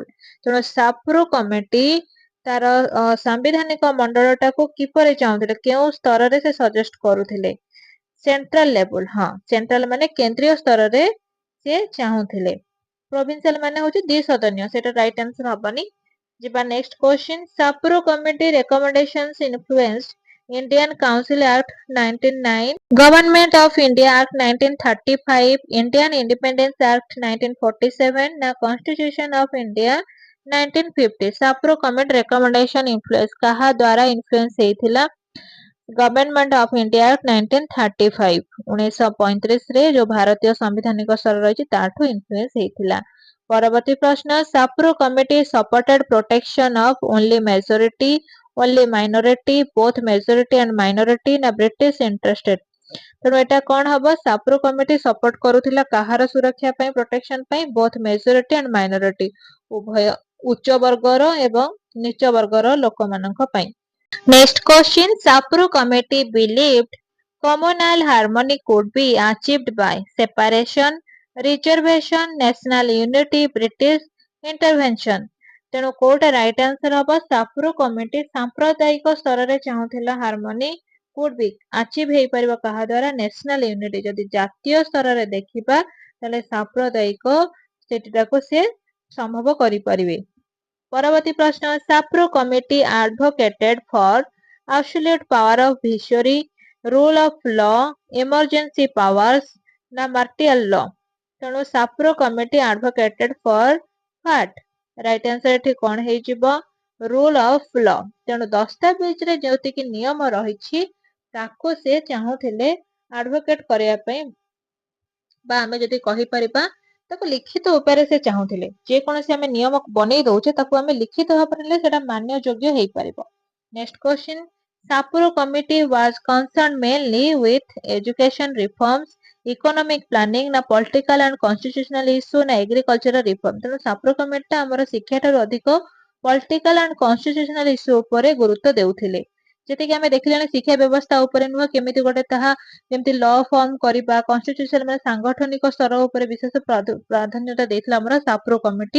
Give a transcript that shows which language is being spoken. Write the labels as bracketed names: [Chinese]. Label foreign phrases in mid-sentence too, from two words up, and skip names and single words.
[Odia] ତେଣୁ ସାପ୍ରୋ କମିଟି ତାର ସାମ୍ବିଧାନିକ ମଣ୍ଡଳଟାକୁ କିପରି ଚାହୁଁଥିଲେ? କେଉଁ ସ୍ତରରେ ସେ ସଜେଷ୍ଟ କରୁଥିଲେ? [English] central level. [Odia] ହଁ, ସେଣ୍ଟ୍ରାଲ ମାନେ କେନ୍ଦ୍ରୀୟ ସ୍ତରରେ ସେ ଚାହୁଁଥିଲେ। ପ୍ରୋଭିନ୍ସିଆଲ ମାନେ ହଉଛି ଦ୍ୱିସଦନୀୟ। ସେଟା [English] right answer [Odia] ହବନି। [English] ଯିବା next question Sapru Committee recommendations influenced Indian Council Act 1909, Government of India Act 1935, Indian Independence Act 1947 ନା Constitution of India 1950? Sapru Committee recommendation influence [Odia] କାହା ଦ୍ୱାରା ଇନଫ୍ଲୁଏନ୍ସ ହେଇଥିଲା? ଗଭର୍ଣ୍ଣମେଣ୍ଟ ଅଫ ଇଣ୍ଡିଆ ଆକ୍ଟ 1935 1935ରେ ଯୋଉ ଭାରତୀୟ ସାମ୍ବିଧାନିକ ସ୍ତର ରହିଛି ତାଠୁ ଇନଫ୍ଲୁଏନ୍ସ ହେଇଥିଲା। ପରବର୍ତ୍ତୀ ପ୍ରଶ୍ନ [English] Sapru Committee supported protection of only majority, only minority, both majority and minority ନା British interested? [Odia] ତେଣୁ ଏଟା କଣ ହବ? ସାପ୍ରୋ କମିଟି ସପୋର୍ଟ କରୁଥିଲା କାହାର ସୁରକ୍ଷା ପାଇଁ, ପ୍ରୋଟେକ୍ସନ ପାଇଁ? [English] both majority and minority, [Odia] ଉଭୟ ଉଚ୍ଚ ବର୍ଗର ଏବଂ ନିଚ ବର୍ଗର ଲୋକମାନଙ୍କ ପାଇଁ। [English] Next question ସାପ୍ରୋ କମିଟି believed communal harmony could be achieved by separation, reservation, national unity, British intervention? [Odia] ତେଣୁ କୋଉଟା [English] right answer [Odia] ହବ? ସାପ୍ରୋ କମିଟି ସାମ୍ପ୍ରଦାୟିକ ସ୍ତରରେ ଚାହୁଁଥିଲା [English] harmony could be achieve [Odia] ହେଇପାରିବ କାହା ଦ୍ୱାରା? [English] national unity. [Odia] ଯଦି ଜାତୀୟ ସ୍ତରରେ ଦେଖିବା ତାହେଲେ ସାମ୍ପ୍ରଦାୟିକ ସେଟାକୁ ସେ ସମ୍ଭବ କରିପାରିବେ। ପରବର୍ତ୍ତୀ ପ୍ରଶ୍ନ [English] ସାପ୍ରୋ କମିଟି advocated for absolute power of visory, rule of law, emergency powers ନା martial law। ତେଣୁ ସାପ୍ରୋ କମିଟି advocated for what? right answer [Odia] ଏଠି କଣ ହେଇଯିବ? [English] rule of law. [Odia] ତେଣୁ ଦସ୍ତାବିଜରେ ଯେତିକି ନିୟମ ରହିଛି ତାକୁ ସେ ଚାହୁଁଥିଲେ ଆଡଭୋକେଟ କରିବା ପାଇଁ, ବା ଆମେ ଯଦି କହିପାରିବା ତାକୁ ଲିଖିତ ଉପାୟରେ ସେ ଚାହୁଁଥିଲେ। ଯେକୌଣସି ଆମେ ନିୟମ ବନେଇ ଦଉଛେ ତାକୁ ଆମେ ଲିଖିତ ଭାବରେ ନେଲେ ସେଟା ମାନ୍ୟ ଯୋଗ୍ୟ ହେଇପାରିବ। [English] next question, ସାପ୍ରୋ କମିଟି was concerned mainly with education reforms, economic planning ନା political and constitutional issue ନା agricultural reform। [Odia] ତେଣୁ ସାପ୍ରୋ କମିଟିଟା ଆମର ଶିକ୍ଷା ଠାରୁ ଅଧିକ [English] political and constitutional issue [Odia] ଉପରେ ଗୁରୁତ୍ୱ ଦେଉଥିଲେ। ଯେତିକି ଆମେ ଦେଖିଲେଣି ଶିକ୍ଷା ବ୍ୟବସ୍ଥା ଉପରେ ନୁହଁ, କେମିତି ଗୋଟେ ତାହା ଯେମିତି [English] law form [Odia] କରିବା, କନଷ୍ଟିଟ୍ୟୁସନ ମାନେ ସାଂଗଠନିକ ସ୍ତର ଉପରେ ବିଶେଷ ପ୍ରାଧାନ୍ୟତା ଦେଇଥିଲା ଆମର ସାପ୍ରୋ କମିଟି।